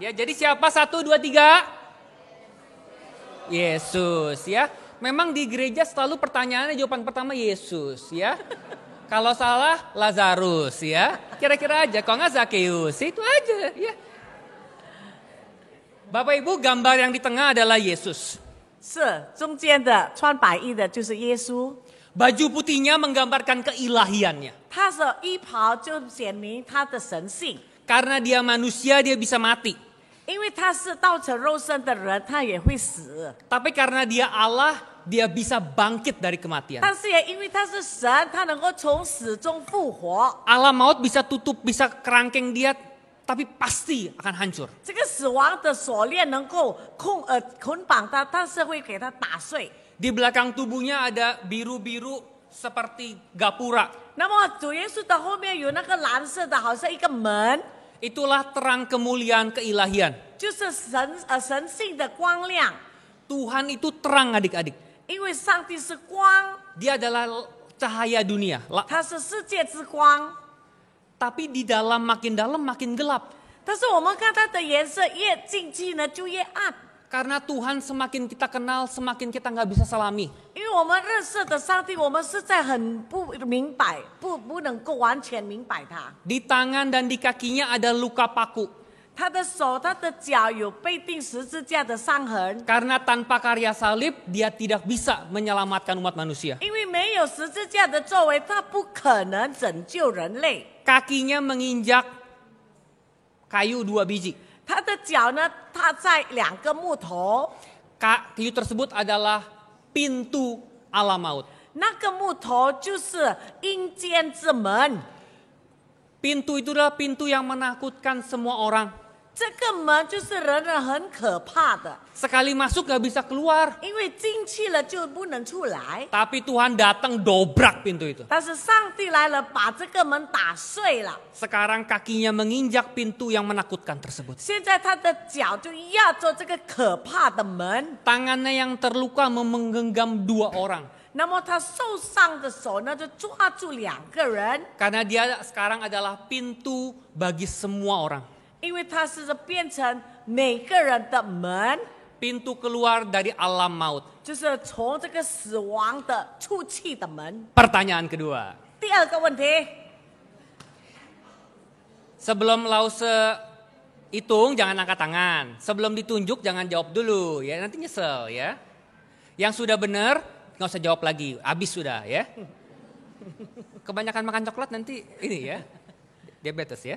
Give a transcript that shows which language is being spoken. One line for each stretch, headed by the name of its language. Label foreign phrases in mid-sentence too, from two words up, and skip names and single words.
Indonesian: Ya, jadi siapa 1, 2, 3? Yesus ya. Memang di gereja selalu pertanyaannya jawaban pertama Yesus ya. Kalau salah Lazarus ya. Kira-kira aja, kalau nggak Zakeus, itu aja ya. Bapak Ibu, gambar yang di tengah adalah Yesus.
Chinese: 是中间的穿白衣的就是耶稣，
Indonesian: Baju putihnya menggambarkan keilahiannya.
Chinese: 他的衣袍就显明他的神性，
Indonesian: Karena dia manusia, dia bisa mati.
Chinese: 因为他是道成肉身的人，他也会死。
Indonesian: Tapi karena dia Allah, dia bisa bangkit dari kematian.
Chinese: 但是也因为他是神，他能够从死中复活。
Indonesian: Allah maut bisa tutup, bisa kerangkeng dia, tapi pasti akan hancur.
Chinese: 这个死亡的锁链能够捆绑他，但是会给他打碎。
Indonesian: Di belakang tubuhnya ada biru-biru seperti gapura.
Chinese: 那么主耶稣的后面有那个蓝色的，好像一个门，
Indonesian: Itulah terang kemuliaan keilahian.
Chinese: 就是神性的光亮。
Indonesian: Tuhan itu terang adik-adik.
Chinese: 因为上帝是光，
Indonesian: Dia adalah cahaya dunia.
Chinese: 他是世界之光。
Indonesian: Tapi di dalam makin gelap.
Chinese: 但是我们看它的颜色越进去呢，就越暗。
Indonesian: Karena Tuhan semakin kita kenal, semakin kita nggak bisa selami.
Chinese: 因为我们认识的上帝，我们实在很不明白，不能够完全明白他。
Indonesian: Di tangan dan di kakinya ada luka paku.
Chinese: 他的手、他的脚有被钉十字架的伤痕，
Indonesian: Karena tanpa karya salib, dia tidak bisa menyelamatkan umat manusia.
Chinese: 因为没有十字架的作为，他不可能拯救人类。
Indonesian: Kakinya menginjak kayu 2 biji.
Chinese: 他的脚呢，踏在2个木头，
Indonesian: Kayu tersebut adalah pintu alam maut.
Chinese: 那个木头就是阴间之门。
Indonesian: Pintu itu adalah pintu yang menakutkan semua orang.
Chinese: 这个门就是人很可怕的，
Indonesian: Sekali masuk gak bisa keluar.
Chinese: 因为进去了就不能出来。
Indonesian: Tapi Tuhan datang dobrak pintu itu.
Chinese: 但是上帝来了，把这个门打碎了。
Indonesian: Sekarang kakinya menginjak pintu yang menakutkan tersebut.
Chinese: 现在他的脚就压着这个可怕的门，
Indonesian: Tangannya yang terluka menggenggam 2 orang.
Chinese: 那么他受伤的手呢，就抓住2个人，
Indonesian: Karena dia sekarang adalah pintu bagi semua orang.
Chinese: 因为它是变成每个人的门，
Indonesian: pintu keluar dari alam maut.
Chinese: 就是从这个死亡的出去的门。
Indonesian: Pertanyaan kedua.
Chinese: 第二个问题，
Indonesian: Sebelum Lause hitung jangan angkat tangan. Sebelum ditunjuk jangan jawab dulu ya, nanti nyesel ya. Yang sudah benar nggak usah jawab lagi, habis sudah ya. Kebanyakan makan coklat nanti ini ya, diabetes ya.